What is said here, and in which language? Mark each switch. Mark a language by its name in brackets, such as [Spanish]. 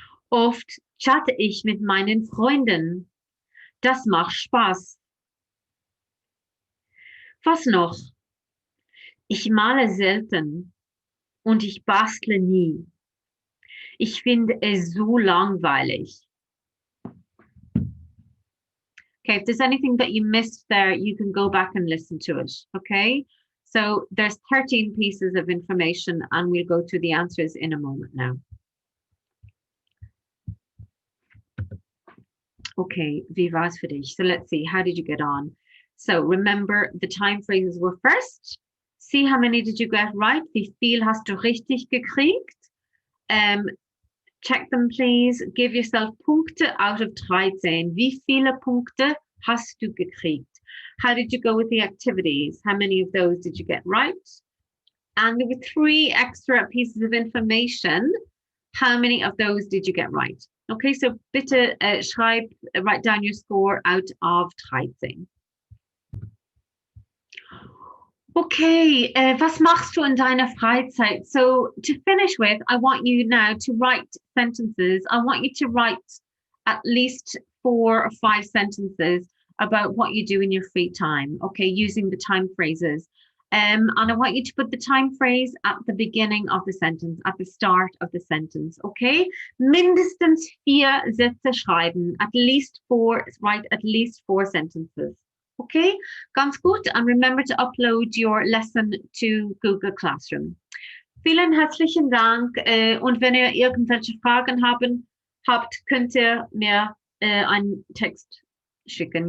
[German] Oft chatte ich mit meinen Freunden. Das macht Spaß. Was noch? Ich male selten und ich bastle nie. Ich finde es so langweilig. [English] Okay, if there's anything that you missed there, you can go back and listen to it. Okay, so there's 13 pieces of information and we'll go to the answers in a moment now. Okay, [German] wie war's für dich? [English] So let's see, how did you get on? So remember, the time phrases were first. See how many did you get right? [German] Wie viel hast du richtig gekriegt? [English] Check them, please. Give yourself Punkte out of 13. [German] Wie viele Punkte hast du gekriegt? [English] How did you go with the activities? How many of those did you get right? And there were 3 extra pieces of information. How many of those did you get right? Okay, so bitte write down your score out of 13. Okay, [German] was machst du in deiner Freizeit? [English] So to finish with, I want you now to write sentences. I want you to write at least 4 or 5 sentences about what you do in your free time, okay, using the time phrases. And I want you to put the time phrase at the beginning of the sentence, at the start of the sentence, okay? [German] Mindestens 4 Sätze schreiben, [English] at least 4, write at least 4 sentences. Okay, [German] ganz gut. [English] And remember to upload your lesson to Google Classroom. [German] Vielen herzlichen Dank. Und wenn ihr irgendwelche Fragen habt, könnt ihr mir einen Text schicken.